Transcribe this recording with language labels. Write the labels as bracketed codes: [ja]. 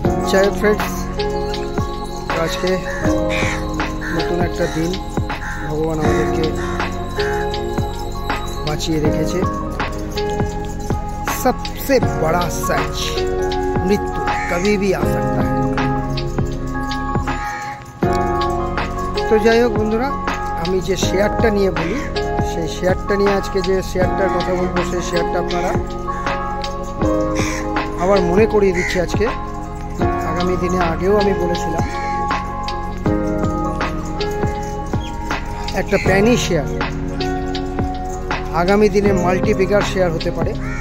[bn] যাই হোক ফ্রেন্ডস, আজকে নতুন একটা দিন ভগবান আমাদেরকে বাঁচিয়ে রেখেছে। [hi] सबसे बड़ा सच, मृत्यु कभी भी आ सकता है। [bn] तो যাই হোক বন্ধুরা, আমি যে শেয়ারটা নিয়ে বলি, সেই শেয়ারটা নিয়ে আজকে যে শেয়ারটার কথা বলবো, সেই শেয়ারটা আপনারা আবার মনে করিয়ে দিচ্ছি। আজকে আগামী দিনে আগেও আমি বলেছিলাম একটা প্যানি শেয়ার আগামী দিনে মাল্টি বিগার শেয়ার হতে পারে।